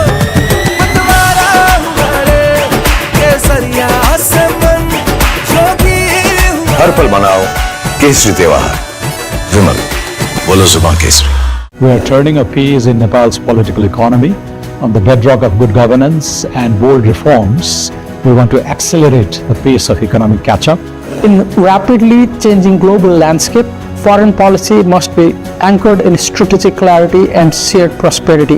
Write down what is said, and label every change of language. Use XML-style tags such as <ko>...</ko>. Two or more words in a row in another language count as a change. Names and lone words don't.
<hi>पतवारा हुआ रे, केसरिया से मन जोगी हुआ। हर पल मनाओ केसरी त्योहार। विमल, बोलो जुबान केसरी।</hi> <en>We are turning a page in Nepal's political economy on the bedrock of good governance and bold reforms. We want to accelerate the pace of economic catch-up. In rapidly changing global landscape, foreign policy must be anchored in strategic clarity and shared prosperity.</en>